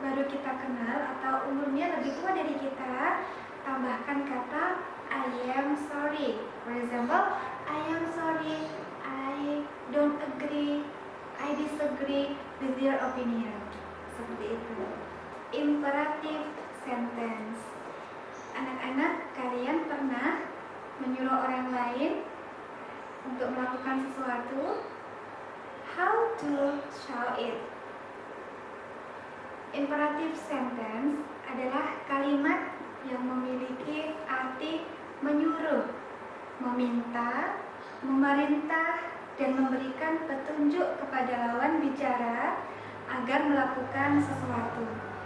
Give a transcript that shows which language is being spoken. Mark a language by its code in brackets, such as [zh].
[id] kita kenal atau umurnya lebih tua dari kita, tambahkan kata [en] I am sorry. For example, I am sorry, I don't agree, I disagree with your opinion. [id] Seperti itu. Imperative sentence. Anak-anak, kalian pernah menyuruh orang lain untuk melakukan sesuatu? [en] How to show it? [id] Imperative sentence adalah kalimat yang memiliki arti menyuruh, meminta, memerintah, dan memberikan petunjuk kepada lawan bicara agar melakukan sesuatu.